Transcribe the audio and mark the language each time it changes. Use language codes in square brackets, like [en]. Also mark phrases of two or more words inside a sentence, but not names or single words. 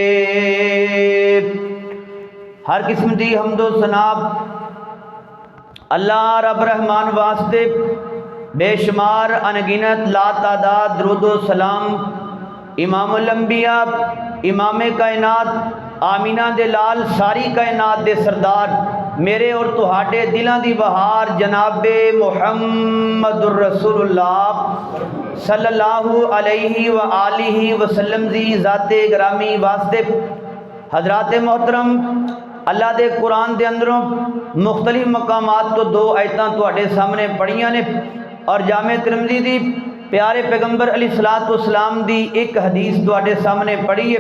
[pa] ہر قسم دی حمدو ثناب اللہ رب رحمان واسطے بے شمار ان گنت لاتعداد درودو سلام [ar] إمام الأنبياء [pa] امام کائنات آمنہ دے لال ساری کائنات دے سردار میرے اور تہاڈے دلاں دی بہار جنابے [ar] محمد رسول الله صلى الله عليه و آله وسلم [pa] دی ذاتے گرامی واسطے. حضرات محترم اللہ دے قرآن دے اندروں مختلف مقامات تو دو آیتاں تہاڈے سامنے پڑھیاں نے اور جامع ترمذی دی پیارے پیغمبر علیہ السلام دی ایک حدیث تہاڈے سامنے پڑھی ہے.